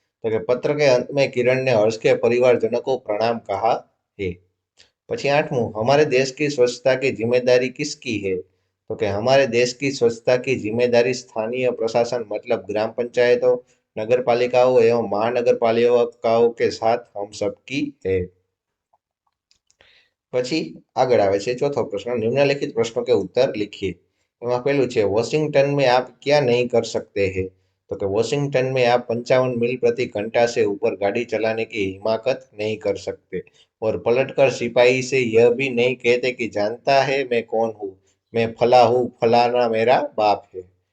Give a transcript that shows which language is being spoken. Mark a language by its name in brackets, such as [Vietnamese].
[Hindi] तो कि पत्र के अंत में किरण ने हर्ष के परिवारजनों को प्रणाम कहा है. [Gujarati] પછી આઠમું, [Hindi] हमारे देश की स्वच्छता की जिम्मेदारी किसकी है? तो कि हमारे देश की स्वच्छता की जिम्मेदारी स्थानीय प्रशासन मतलब ग्राम पंचायतों, नगर पालिकाओं एवं महानगर पालिकाओं के साथ हम सबकी है. [Gujarati] પછી આગળ આવે છે ચોથો પ્રશ્ન, [Hindi] निम्नलिखित प्रश्नों के उत्तर लिखिए. [Gujarati] એમાં પહેલું છે, [Hindi] वॉशिंगटन में आप क्या नहीं कर सकते हैं? तो कि वॉशिंगटन में आप 55 मील प्रति घंटा से ऊपर गाड़ी चलाने की हिमाकत नहीं कर सकते और पलटकर सिपाही से यह भी नहीं कहते कि जानता है मैं कौन हूँ, मैं फला हूँ, फलाना मेरा बाप है.